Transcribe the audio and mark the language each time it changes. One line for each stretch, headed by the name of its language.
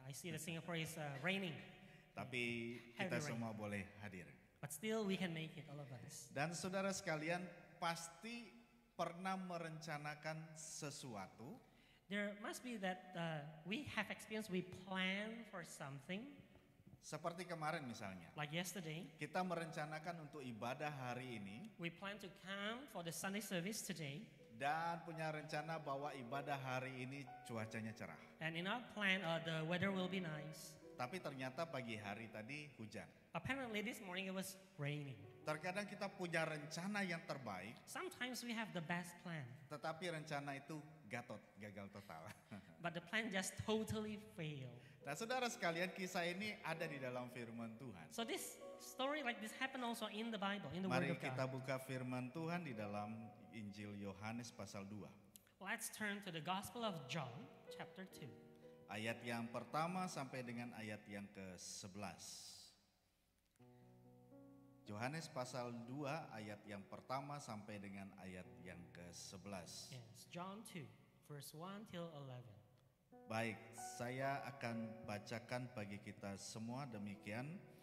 English: I see that Singapore is raining,
Indonesian: Tapi kita
English: Heavy rain.
Indonesian: semua boleh hadir.
English: but still we can make it, all of us.
Indonesian: Dan saudara sekalian pasti pernah merencanakan sesuatu,
English: There must be that we have experience, we plan for something,
Indonesian: seperti kemarin misalnya.
English: like yesterday.
Indonesian: Kita merencanakan untuk ibadah hari ini
English: We plan to come for the Sunday service today,
Indonesian: dan punya rencana bahwa ibadah hari ini cuacanya cerah.
English: and in our plan, the weather will be nice.
Indonesian: Tapi ternyata pagi hari tadi hujan.
English: Apparently this morning it was raining.
Indonesian: Terkadang kita punya rencana yang terbaik,
English: Sometimes we have the best plan,
Indonesian: tetapi rencana itu gagal total.
English: but the plan just totally failed.
Indonesian: Nah saudara sekalian, kisah ini ada di dalam firman Tuhan.
English: So this story like this happened also in the Bible, in the
Indonesian: Mari
English: Word of
Indonesian: kita
English: God.
Indonesian: buka firman Tuhan di dalam Injil Yohanes pasal 2.
English: Let's turn to the Gospel of John, chapter 2.
Indonesian: Ayat yang pertama sampai dengan ayat yang ke-11. Yohanes pasal 2 ayat yang pertama sampai dengan ayat yang ke-11.
English: Yes, John 2, verse 1 till 11.
Indonesian: Baik, saya akan bacakan bagi kita semua demikian.